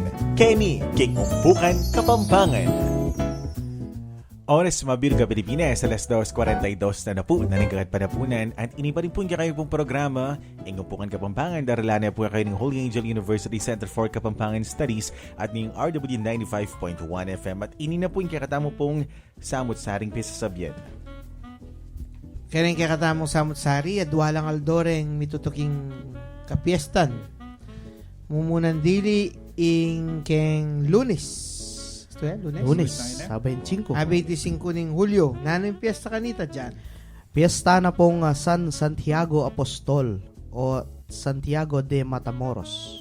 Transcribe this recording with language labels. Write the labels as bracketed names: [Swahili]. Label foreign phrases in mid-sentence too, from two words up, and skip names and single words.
[Pampanga] Kenny, King Umpukan Kapampangan. Oras Mabirga Pilipinas, alas 2:42 na po naningkagat panapunan at ini pa rin po kayo pong programa Ing Umpukan Kapampangan. Darala na po kayo ng Holy Angel University Center for Kapampangan Studies at ng RW 95.1 FM at ini na po yung kakatamo pong Samut Saring Pisasabyan. Kaya rin kakatamo Samut Sari at walang aldoreng mitutuking kapiestan. Mumunan dili ing keng Lunes. Lunes, 25. 25 ning Hulyo. Nano yung piyesta kanita dyan? Piyesta na pong San Santiago Apostol o Santiago de Matamoros.